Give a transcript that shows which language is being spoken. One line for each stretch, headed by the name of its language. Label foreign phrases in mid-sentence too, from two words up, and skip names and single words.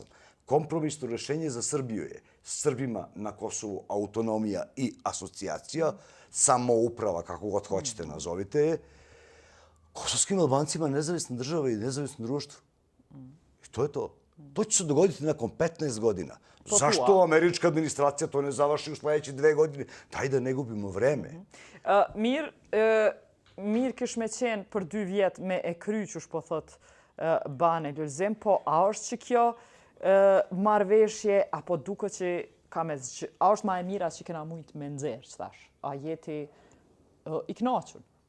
Serbian: Kompromisno rešenje za Srbiju je Srbima na Kosovu autonomija i asocijacija, samouprava, kako god hoćete nazovite je, kosovskim Albancima nezavisna država i nezavisno društvo. I to je to. To će se dogoditi nakon 15 godina. Zašto američka administracija to ne završi u sljedeće 2 godine? Daj da ne gubimo vreme.
Albanian: Mirë kish me qenë për 2 vjet me e kry që po thot Bane Lulzim, po a është që kjo marrëveshje apo duket që a është ma e mira që kena mujt me nxerr, thash? A jeti i kënaqur?